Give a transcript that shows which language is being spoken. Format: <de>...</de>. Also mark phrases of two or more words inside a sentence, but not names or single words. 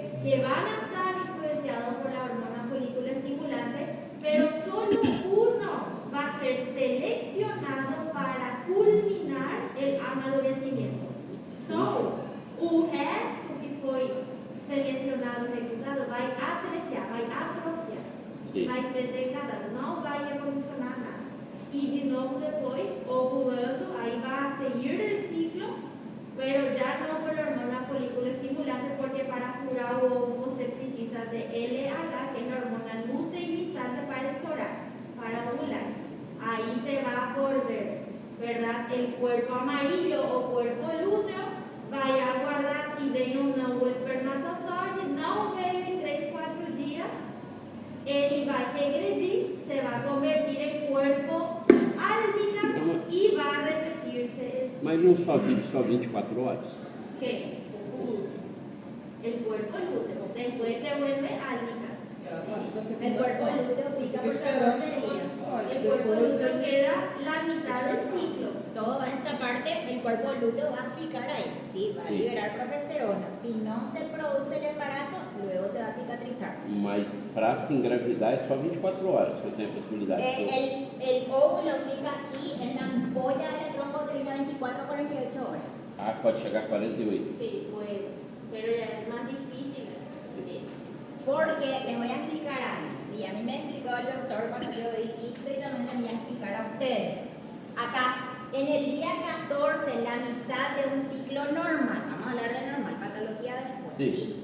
<es>que van a estar influenciados por la hormona folículo estimulante, pero solo uno va a ser seleccionado para culminar el amadurecimiento. So,</es> <pt>o resto que foi selecionado, executado, vai atreziar, vai atrofiar, vai ser degradado, não vai evolucionar nada.</pt> <es>Y de nuevo después, ovulando, ahí va a seguir el ciclo, pero ya no por la hormona folículo estimulante, porque</es> <pt>para furar o óvulo</pt> <es>se precisa de LH, que es la hormona luteinizante</es> <pt>para estourar, para ovular.</pt> <es>Ahí se va a volver, ¿verdad? El cuerpo amarillo o cuerpo lúteo, vaya a guardar si ven o</es> <pt>não o espermatozoide, não veio em 3-4 dias, ele vai regredir,</pt> <es>se va a convertir en cuerpo albicans y va a repetirse el ciclo.</es> <pt>Mas não só vive só 24 horas?</pt> <es>¿Qué? El cuerpo lúteo, después se vuelve albicans. El cuerpo lúteo pica por 14 días. El cuerpo lúteo queda la mitad del ciclo. Toda esta parte, el cuerpo lúteo va a picar ahí, ¿sí? Va a liberar progesterona. Si no se produce el embarazo, luego se va a cicatrizar.</es> <pt>Mas para se engravidar é só 24 horas que eu tenho a possibilidade.</pt> <es>El óvulo fica aquí en la ampolla de la trompa uterina 24 a 48 horas.</es> <pt>Ah, pode chegar a 48.</pt> <es>Sí, puede, pero ya es más difícil. Porque les voy a explicar algo. Sí, a mí me explicó el doctor cuando yo di Ixto y también les voy a explicar a ustedes. Acá, en el día 14, la mitad de un ciclo normal, vamos a hablar de normal, patología después, ¿sí?</es>